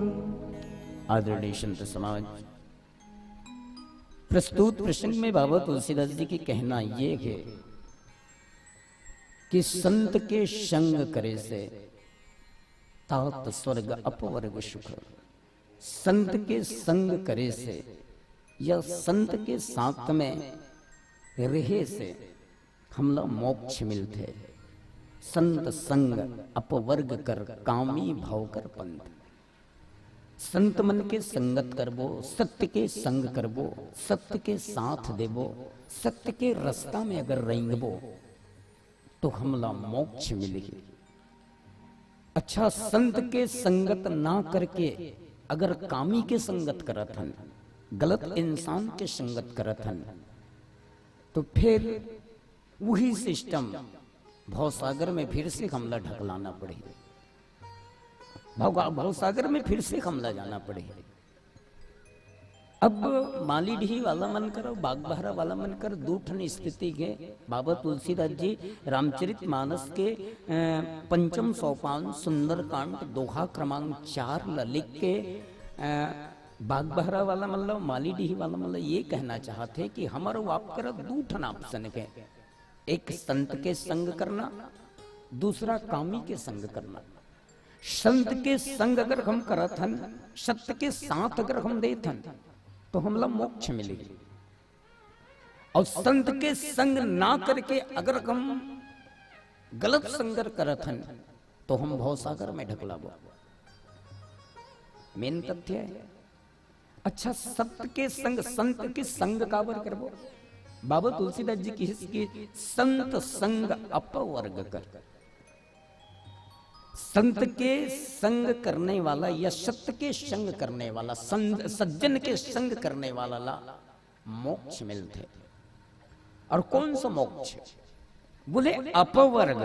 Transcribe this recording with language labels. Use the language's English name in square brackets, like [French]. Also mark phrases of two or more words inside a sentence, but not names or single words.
[Chhattisgarhi] आदरणीय संत समाज, प्रस्तुत प्रसंग में बाबा तुलसीदास जी की कहना ये है कि संत के संग करे से तात स्वर्ग अपवर्ग सुख। संत के संग करे से या संत के साथ में रहे से हमला मोक्ष मिलते। [Awadhi] संत संग अपवर्ग कर कामी भाव कर पंथ। [Chhattisgarhi] संत मन के संगत करबो, सत्य के संग करबो, सत्य के साथ देबो, सत्य के रास्ता में अगर रेंगबो तो हमला मोक्ष मिलेगी। अच्छा, संत के संगत ना करके अगर कामी के संगत करत हन, गलत इंसान के संगत करत हन, तो फिर वही सिस्टम भवसागर में फिर से हमला ढकलाना पड़े, भवसागर में फिर से हमला जाना पड़े। अब मालीडीही वाला मन कर, बागबहरा वाला मन कर, दूठन स्थिति के बाबा तुलसीदास जी रामचरित मानस के पंचम सोपान सुंदरकांड दोहा क्रमांक 4 लिख के बागबहरा वाला मतलब मालीडीही वाला मतलब ये कहना चाहते कि हमारा वाप कर दूठन ऑप्शन के, एक संत के संग करना, दूसरा कामी के संग करना। संत के संग अगर हम करत हन, सत्य के साथ अगर हम देत हन, तो हमला मोक्ष मिलेगी। और संत के संग ना करके अगर हम गलत संग करत हन, तो हम भवसागर में ढकलाबो। मेन तथ्य है। अच्छा, सत्य के संग, संत के संग काबर करबो? बाबा तुलसीदास जी की संत संग अपवर्ग कर। संत के संग करने वाला या सत्य के संग करने वाला, सज्जन के संग करने वाला ला मोक्ष मिलते। और कौन सा मोक्ष? बोले अपवर्ग।